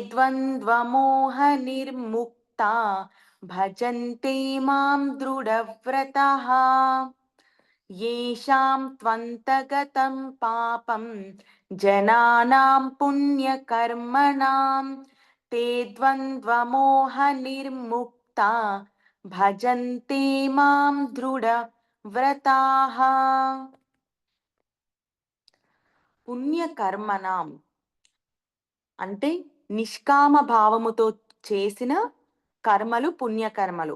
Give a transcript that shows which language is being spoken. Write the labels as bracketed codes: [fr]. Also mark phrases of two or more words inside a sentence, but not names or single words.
[sa] द्वन्द्वमोहनिर्मुक्ता भजन्ते मां दृढव्रतः. येषां त्वन्तगतं पापं जनानां पुण्यकर्मणां ते द्वन्द्वमोहनिर्मुक्ता భజంతే మాం దృఢవ్రతాః. [te] పుణ్యకర్మణాం అంటే నిష్కామ భావముతో చేసిన కర్మలు పుణ్యకర్మలు.